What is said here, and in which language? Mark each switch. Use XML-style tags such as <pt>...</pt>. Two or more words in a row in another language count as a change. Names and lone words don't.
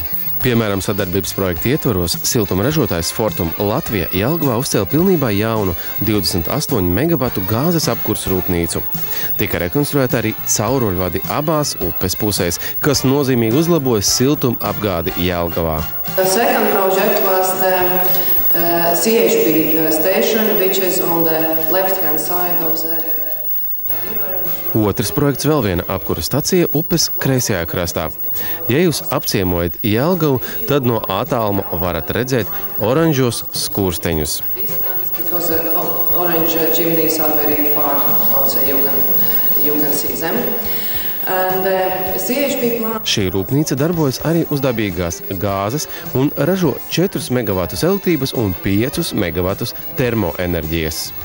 <lv>Piemēram, sadarbības projekta ietvaros siltuma ražotājs Fortum Latvija Jelgavā uzcēla pilnībā jaunu 28 megavatu gāzes apkures rūpnīcu. Tika rekonstruēta arī cauruļvadi abās upes pusēs, kas nozīmīgi uzlaboja siltuma apgādi Jelgavā.</lv> <en>The second project was the CHP station, which is on the left-hand side of the river.</en> <lv>Otrs projekts vēl viena apkura stacija upes kreisajā krastā. Ja jūs apciemojat Jelgavu, tad no attāluma varat redzēt oranžos skursteņus. Šī rūpnīca darbojas arī uz dabīgās gāzes un ražo 4 megavatus elektrības un 5 megavatus termoenerģijas.</lv>